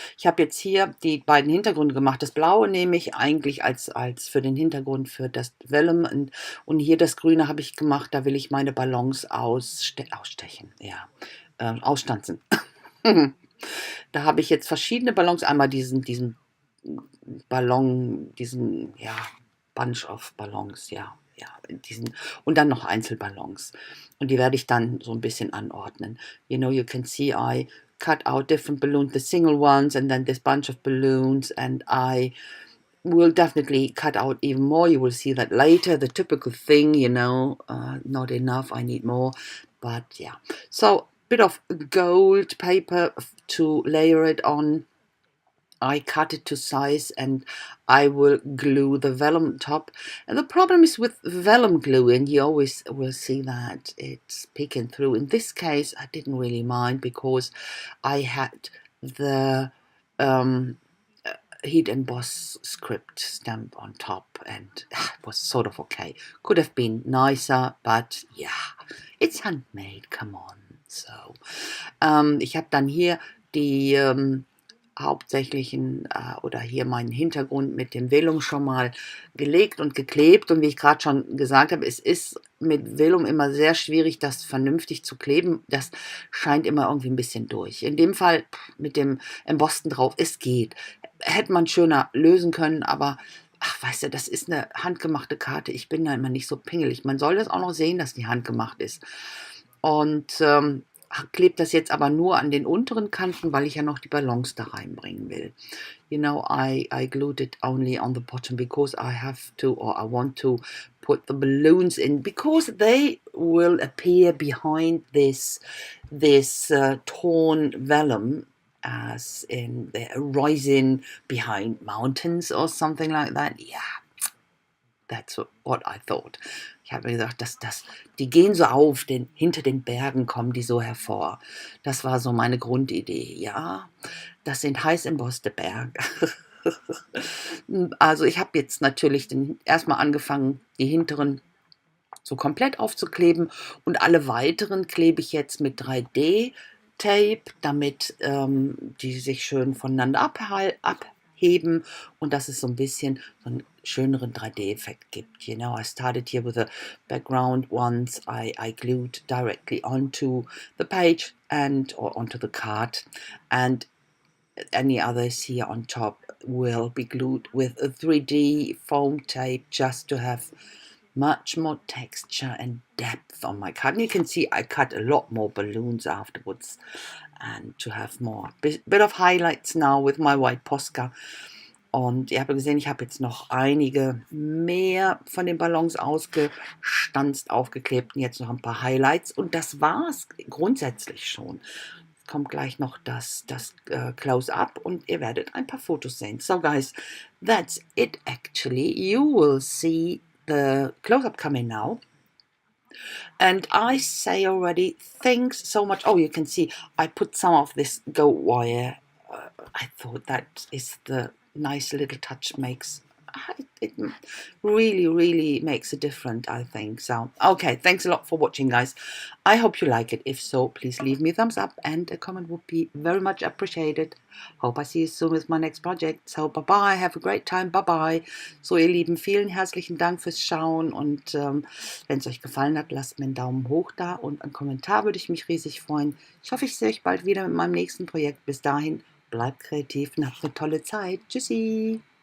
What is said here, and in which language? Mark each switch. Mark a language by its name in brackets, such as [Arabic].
[German] Ich habe jetzt hier die beiden Hintergründe gemacht. Das Blaue nehme ich eigentlich als für den Hintergrund für das Vellum, und hier das Grüne habe ich gemacht, da will ich meine Ballons ausstechen, ja, ausstanzen. Da habe ich jetzt verschiedene Ballons, einmal diesen Ballon, ja, [English] Bunch of Ballons, [German] ja, und dann noch Einzelballons. Und die werde ich dann so ein bisschen anordnen. [English] You can see I cut out different balloons, the single ones, and then this bunch of balloons, and I will definitely cut out even more. You will see that later, the typical thing, not enough, I need more, but yeah. So, bit of gold paper to layer it on. I cut it to size and I will glue the vellum top. And the problem is with vellum glue, and you always will see that it's peeking through. In this case, I didn't really mind because I had the heat emboss script stamp on top, and it was sort of okay. Could have been nicer, but yeah, it's handmade, come on. [German] So, ich habe dann hier die hauptsächlichen oder hier meinen Hintergrund mit dem Vellum schon mal gelegt und geklebt, und wie ich gerade schon gesagt habe, es ist mit Vellum immer sehr schwierig, das vernünftig zu kleben. Das scheint immer irgendwie ein bisschen durch. In dem Fall mit dem Embossen drauf, es geht. Hätte man schöner lösen können, aber ach, weißt du, das ist eine handgemachte Karte. Ich bin da immer nicht so pingelig. Man soll das auch noch sehen, dass die handgemacht ist. Und klebt das jetzt aber nur an den unteren Kanten, weil ich ja noch die Ballons da reinbringen will. [English] You know, I glued it only on the bottom because I have to, or I want to put the balloons in, because they will appear behind this torn vellum, as in they're rising behind mountains or something like that. Yeah, that's what I thought. [German] Ich habe mir gesagt, die gehen so auf, hinter den Bergen kommen die so hervor. Das war so meine Grundidee. Ja, das sind heiß embosste Berge. Also ich habe jetzt natürlich erstmal angefangen, die hinteren so komplett aufzukleben, und alle weiteren klebe ich jetzt mit 3D-Tape, damit die sich schön voneinander abheben und dass es so ein bisschen so einen schöneren 3D-Effekt gibt. [English] You know, I started here with the background ones I glued directly onto the page or onto the card, and any others here on top will be glued with a 3D foam tape just to have much more texture and depth on my card. And you can see I cut a lot more balloons afterwards, and to have more bit of highlights now with my white Posca. [German] Und ihr habt gesehen, ich habe jetzt noch einige mehr von den Ballons ausgestanzt, aufgeklebt, und jetzt noch ein paar Highlights, und das war's grundsätzlich schon. Jetzt kommt gleich noch das Close-Up, und ihr werdet ein paar Fotos sehen. [English] So guys, that's it actually. You will see the close-up coming now. And I say already, thanks so much. Oh, you can see I put some of this gold wire. I thought that is the nice little touch, it really makes a difference, I think. So, okay, thanks a lot for watching, guys. I hope you like it. If so, please leave me a thumbs up, and a comment would be very much appreciated. Hope I see you soon with my next project. So, bye-bye, have a great time, bye-bye. [German] So, ihr Lieben, vielen herzlichen Dank fürs Schauen, und wenn es euch gefallen hat, lasst mir einen Daumen hoch da, und einen Kommentar würde ich mich riesig freuen. Ich hoffe, ich sehe euch bald wieder mit meinem nächsten Projekt. Bis dahin, bleibt kreativ und habt eine tolle Zeit. Tschüssi!